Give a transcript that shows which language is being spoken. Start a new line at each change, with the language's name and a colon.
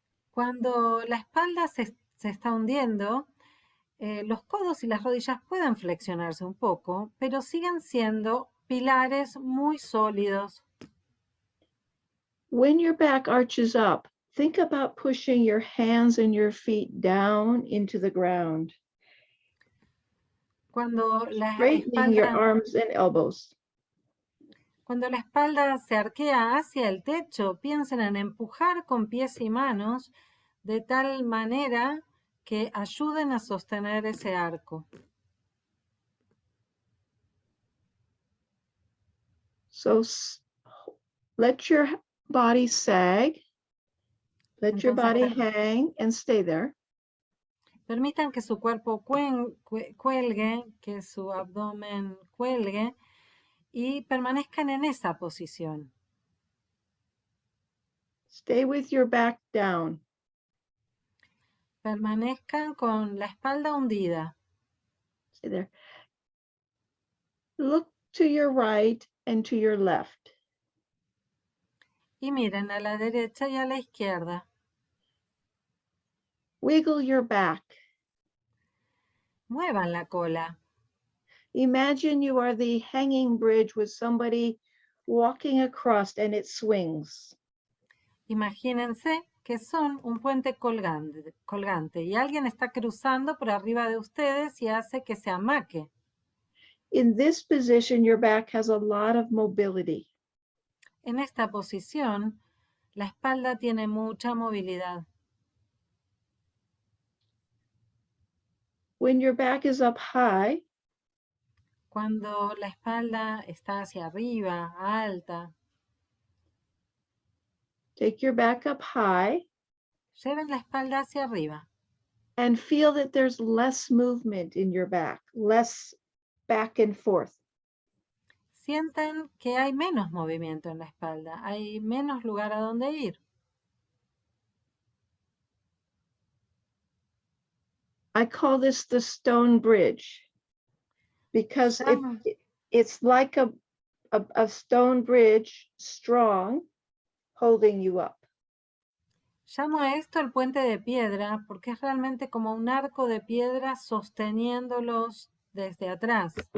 Spanish: Cuando la espalda se está hundiendo, los codos y las rodillas pueden flexionarse un poco, pero siguen siendo pilares muy sólidos.
English: When your back arches up, think about pushing your hands and your feet down into the ground.
Spanish: Cuando la
English: Straightening your arms and elbows.
Spanish: Cuando la espalda se arquea hacia el techo, piensen en empujar con pies y manos de tal manera que ayuden a sostener ese arco.
English: So let your body sag, let your body hang and stay there.
Spanish: Permitan que su cuerpo cuelgue, que su abdomen cuelgue y permanezcan en esa posición.
English: Stay with your back down.
Spanish: Permanezcan con la espalda hundida.
English: Stay there. Look to your right and to your left.
Spanish: Y miren a la derecha y a la izquierda.
English: Wiggle your back.
Spanish: Muevan la cola.
English: Imagine you are the hanging bridge with somebody walking across and it swings.
Spanish: Imagínense que son un puente colgante y alguien está cruzando por arriba de ustedes y hace que se amaque.
English: In this position, your back has a lot of mobility.
Spanish: En esta posición, la espalda tiene mucha movilidad.
English: When your back is up high,
Spanish: cuando la espalda está hacia arriba, alta,
English: take your back up high.
Spanish: Lleven la espalda hacia arriba.
English: And feel that there's less movement in your back, less back and forth.
Spanish: Sienten que hay menos movimiento en la espalda, hay menos lugar a donde ir.
English: I call this the stone bridge because it's like a stone bridge, strong, holding you up.
Spanish: Llamo a esto el puente de piedra porque es realmente como un arco de piedra sosteniéndolos desde atrás.